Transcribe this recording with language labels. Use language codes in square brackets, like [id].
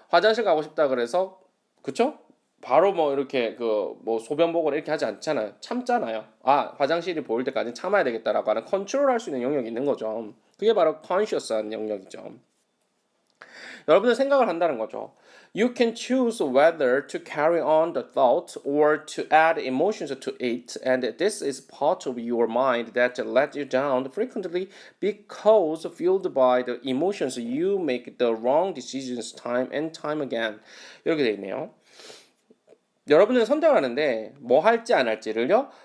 [ko] 화장실 가고 싶다 그래서 그쵸? 바로 뭐 이렇게 그 뭐 소변 보거나 이렇게 하지 않잖아요. 참잖아요. 아, 화장실이 보일 때까지 참아야 되겠다라고 하는 컨트롤할 수 있는 영역이 있는 거죠. 그게 바로 conscious한 영역이죠. 여러분들 생각을 한다는 거죠. [en] You can choose whether to carry on the thought or to add emotions to it, and this is part of your mind that let you down frequently because fueled by the emotions you make the wrong decisions time and time again. [ko] 이렇게 돼 있네요. 여러분은 선택을 하는데 뭐 할지 안 할지를요.